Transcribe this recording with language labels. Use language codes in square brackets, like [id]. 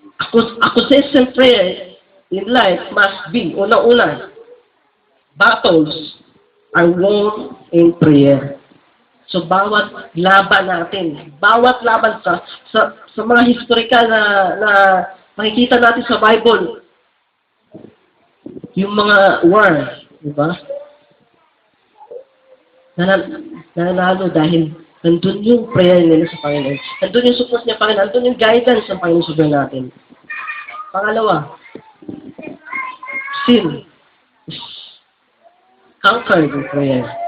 [en] A consistent prayer in life must be, [tl] una-una, [en] battles are won in prayer. [tl] So, bawat laban natin, bawat laban sa mga historical na makikita natin sa Bible, yung mga war, di ba? Nanalo dahil nandun yung prayer nila sa Panginoon. Nandun yung support niya, Panginoon. Nandun yung guidance ng Panginoon sa buhay natin. Pangalawa, [en] sin is conquered in prayer.